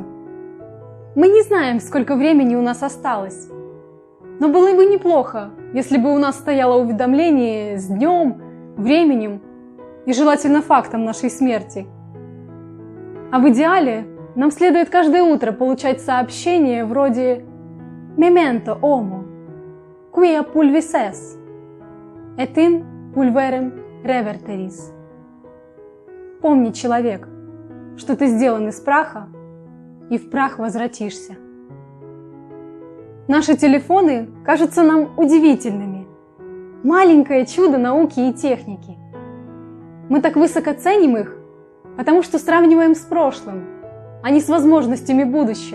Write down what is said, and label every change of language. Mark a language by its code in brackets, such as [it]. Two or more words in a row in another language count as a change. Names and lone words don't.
[ru] Мы не знаем, сколько времени у нас осталось, но было бы неплохо, если бы у нас стояло уведомление с днем, временем и желательно фактом нашей смерти. А в идеале нам следует каждое утро получать сообщения вроде [la] «Memento homo, quia pulvises, et in pulverem reverteris». [ru] Помни, человек, что ты сделан из праха, и в прах возвратишься. Наши телефоны кажутся нам удивительными. Маленькое чудо науки и техники. Мы так высоко ценим их, потому что сравниваем с прошлым, а не с возможностями будущего.